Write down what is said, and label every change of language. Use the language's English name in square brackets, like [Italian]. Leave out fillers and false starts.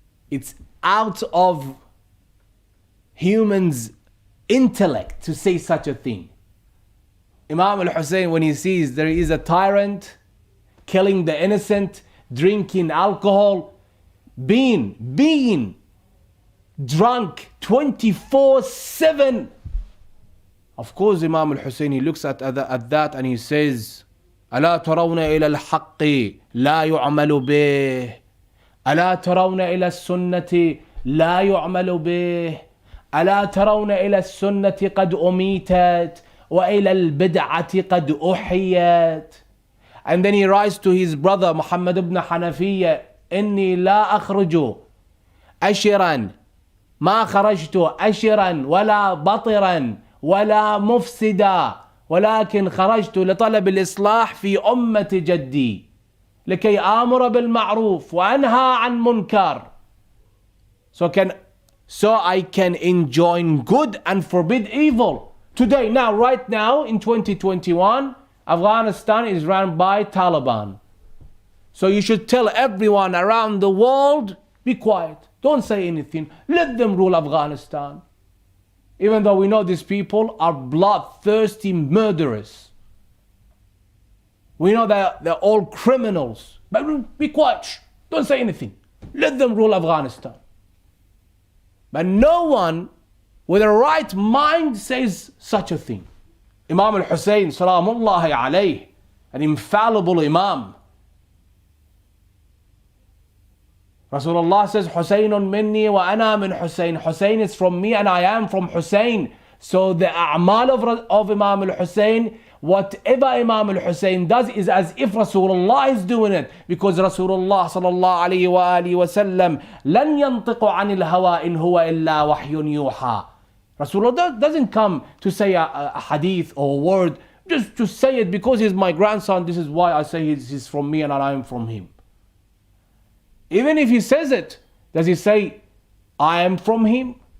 [English] It's out of humans' intellect to say such a thing. Imam al-Hussein, when he sees there is a tyrant killing the innocent, drinking alcohol, being drunk 24/7. Of course, Imam al-Hussein, he looks at that and he says, [Arabic] ألا ترون إلى الحق لا يعمل به ألا ترون إلى السنة لا يعمل به ألا ترون إلى السنة قد أميتت وإلى البدعة قد أحيت. [English] And then he writes to his brother Muhammad ibn Hanafiya, [Arabic] إني لا أخرج أشرا ما خرجت أشرا ولا بطرا ولا مفسدا ولكن خرجت لطلب الإصلاح في أمة جدي لكي آمر بالمعروف وأنهى عن منكر. [English] So I can enjoin good and forbid evil. Today, now, right now, in 2021, Afghanistan is run by Taliban. So you should tell everyone around the world, be quiet. Don't say anything. Let them rule Afghanistan. Even though we know these people are bloodthirsty murderers. We know that they're all criminals. But be quiet. Don't say anything. Let them rule Afghanistan. But no one with a right mind says such a thing. Imam al-Hussein, salamullahi alayh, an infallible Imam. Rasulullah says, [Arabic] Husaynun minni wa ana min Hussein. [English] Hussein is from me and I am from Hussein. So the a'mal of Imam al-Hussein, whatever Imam al-Hussein does is as if Rasulullah is doing it. Because [Arabic] Rasulullah sallallahu alayhi wa alihi wa sallam, لن ينطق عن الهوى إن هو إلا وحي يوحى. [English] Rasulullah doesn't come to say a hadith or a word, just to say it because he's my grandson. This is why I say he's from me and I am from him. Even if he says it, does he say, I am from him?